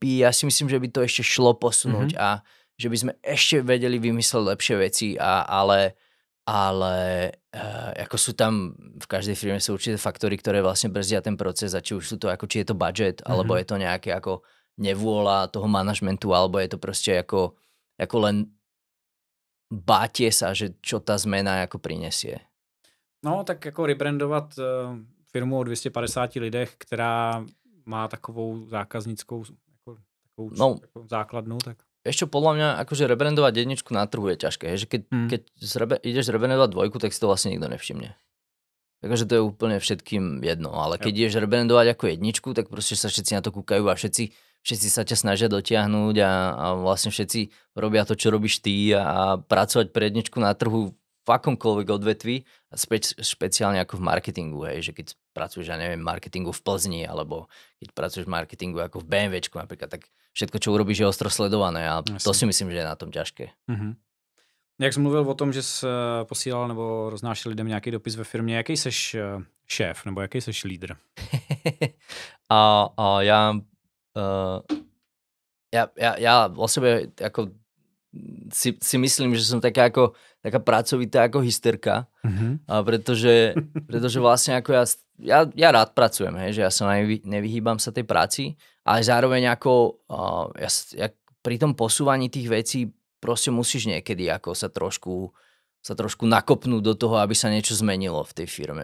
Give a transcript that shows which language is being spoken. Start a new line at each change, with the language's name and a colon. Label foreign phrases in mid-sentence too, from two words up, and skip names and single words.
Slovak: Ja si myslím, že by to ešte šlo posunúť a že by sme ešte vedeli vymysleť lepšie veci, ale ako sú tam, v každej firme sú určité faktory, ktoré vlastne brzdia ten proces a či už sú to ako, či je to budget, alebo je to nejaké ako nevôľa toho manažmentu, alebo je to proste ako len bátie sa, že čo tá zmena ako prinesie. No,
Czech: tak jako rebrandovat firmu o 250 lidech, která má takovou zákaznickou takovou základnu, tak...
Slovak: Ešte podľa mňa, akože rebrandovať jedničku na trhu je ťažké. Že keď ideš rebrandovať dvojku, tak si to vlastne nikto nevšimne. Takže to je úplne všetkým jedno. Ale keď ideš rebrandovať ako jedničku, tak proste sa všetci na to kúkajú a všetci sa ťa snažia dotiahnuť a vlastne všetci robia to, čo robíš ty a pracovať pre jedničku na trhu v akomkoľvek odvetví, špeciálne ako v marketingu, hej, že keď pracuješ, ja neviem, marketingu v Plzni, alebo keď pracuješ v marketingu ako v BMWčku napríklad, tak všetko, čo urobíš, je ostro sledované a to si myslím, že je na tom ťažké.
Czech: Jak jsi mluvil o tom, že jsi posílal nebo roznášel lidem nějaký dopis ve firmě, jaký seš šéf, nebo jaký seš lídr?
Slovak: Ja o sebe ako si myslím, že som taká pracovitá ako hysterka, pretože vlastne ako ja rád pracujem, hej, že ja sa nevyhýbam sa tej práci, ale zároveň ako ja pri tom posúvaní tých vecí proste musíš niekedy ako sa trošku nakopnúť do toho, aby sa niečo zmenilo v tej firme.